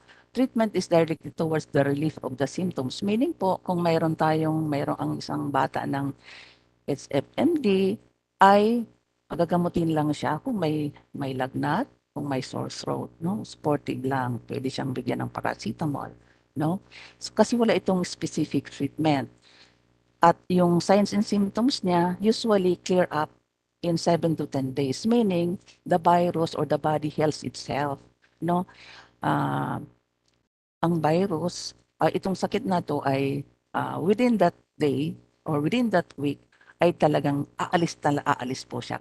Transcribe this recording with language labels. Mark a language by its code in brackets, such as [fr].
[en] Treatment is directed towards the relief of the symptoms. [tl] Meaning po, kung mayroon ang isang bata ng HFMD, ay pagagamutin lang siya kung may lagnat, kung may sore throat, no? Supportive lang. Pwede siyang bigyan ng paracetamol, no? So, kasi wala itong specific treatment. At yung [en] signs and symptoms niya usually clear up in 7 to 10 days, meaning the virus or the body heals itself. [tl] No? Ah, ang virus, itong sakit na to ay within that day or within that week ay talagang aalis po siya.